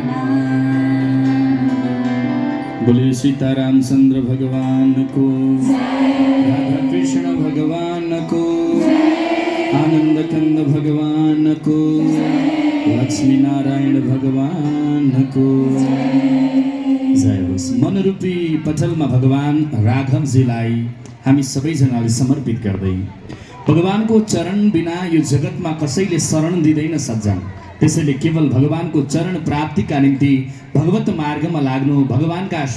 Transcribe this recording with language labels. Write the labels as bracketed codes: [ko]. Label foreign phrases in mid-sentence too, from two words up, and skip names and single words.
[hi] बोले सीतारामचंद्र भगवान को, राधा कृष्ण भगवान को, आनंद कंद भगवान को, लक्ष्मी नारायण भगवान को जय होस्। [ne] मनरूपी पटलमा भगवान राघवजीलाई हामी सबैजनाले समर्पित गर्दै भगवानको चरण बिना यो जगतमा कसैले शरण दिँदैन सज्जन। त्यसैले केवल भगवानको चरण प्राप्तिका निम्ति भगवत मार्गमा लाग्नु, भगवानका